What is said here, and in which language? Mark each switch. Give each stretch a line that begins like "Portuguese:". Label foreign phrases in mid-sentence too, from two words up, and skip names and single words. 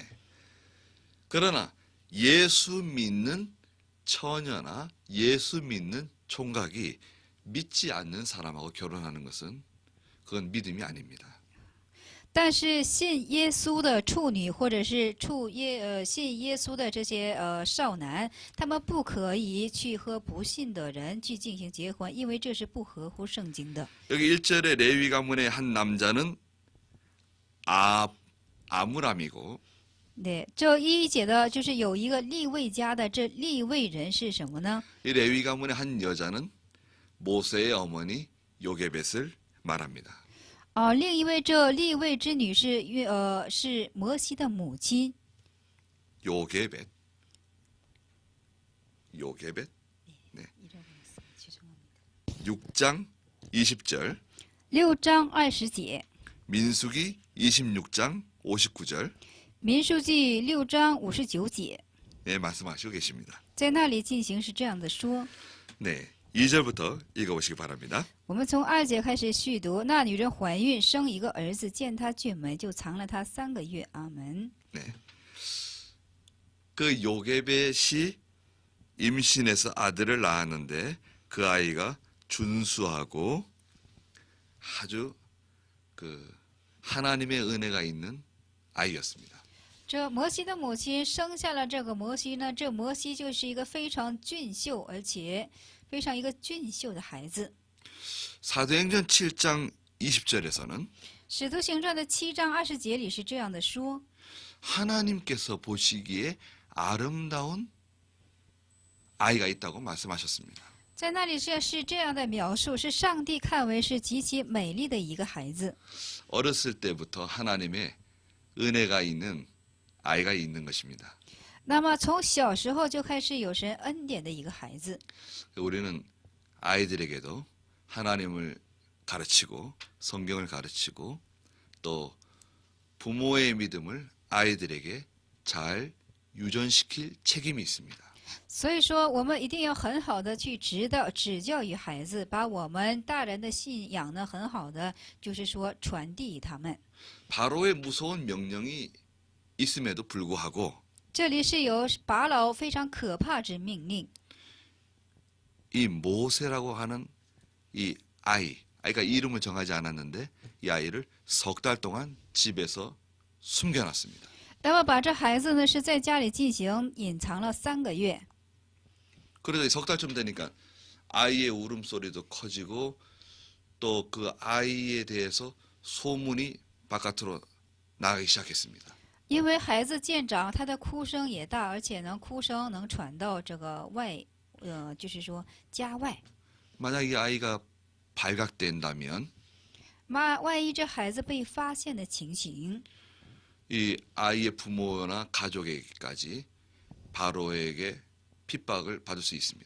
Korean: 그러나 예수 믿는 처녀나 예수 믿는 총각이 믿지 않는 사람하고 결혼하는 것은 그건 믿음이 아닙니다.
Chinese: 但是信耶稣的处女或者是信耶稣的这些少男，他们不可以去和不信的人去进行结婚，因为这是不合乎圣经的。
Korean: 여기 1절에 레위 가문의 한 남자는 아므람이고
Chinese: 对，这一节的就是有一个利未家的，这利未人是什么呢？
Korean: 이 레위 가문의 한 여자는 모세의 어머니 요게벳을 말합니다.
Chinese: 另一位这利未之女是摩西的母亲。
Korean: 요게벳. 네. 6장 20절.
Chinese: 6 章20节，
Korean: 민수기 26장 59절.
Chinese: 民数记6章59节，
Korean: 네, 말씀하시고 계십니다.
Chinese: 在那里进行是这样的说。
Korean: 네. 2절부터 읽어보시기 바랍니다.
Chinese: 我们从2节开始续读。那女人怀孕生一个儿子，见他俊美，就藏了他3个月。阿门。
Korean: 네. 그 요게벳이 임신해서 아들을 낳았는데 그 아이가 준수하고 아주 그 하나님의 은혜가 있는 아이였습니다.
Chinese: 这摩西的母亲生下了这个摩西呢，这摩西就是一个非常俊秀，而且非常一个俊秀的孩子。
Korean: 사도행전 7장 20절에서는
Chinese: 使徒行传的7章20节里是这样的说：
Korean: 하나님께서 보시기에 아름다운 아이가 있다고 말씀하셨습니다.
Chinese: 在那里是这样的描述，是上帝看为是极其美丽的一个孩子。
Korean: 어렸을 때부터 하나님의 은혜가 있는 아이가 있는 것입니다.
Chinese: 那么从小时候就开始有神恩典的一个孩子。
Korean: 우리는 아이들에게도 하나님을 가르치고 성경을 가르치고 또 부모의 믿음을 아이들에게 잘 유전시킬 책임이 있습니다.
Chinese: 所以说，我们一定要很好的去指教于孩子，把我们大人的信仰呢，很好的就是说传递给他们。
Korean: 바로의 무서운 명령이 있음에도 불구하고
Chinese: 这里是有法老非常可怕之命令。
Korean: 이 모세라고 하는 이 아이, 그러니까 이름을 정하지 않았는데 이 아이를 석 달 동안 집에서 숨겨놨습니다.
Chinese: 那么把这孩子呢是在家里进行隐藏了3个月。
Korean: 그래서 석 달쯤 되니까 아이의 울음소리도 커지고 또 그 아이에 대해서 소문이 바깥으로 나가기 시작했습니다.
Chinese: 因为孩子渐长，他的哭声也大，而且呢哭声能传到这个就是说家外。
Korean: 만약 이 아이가 발각된다면
Chinese: 万一这孩子被发现的情形，
Korean: 이 아이의 부모나 가족에게까지 바로에게 핍박을 받을 수 있습니다.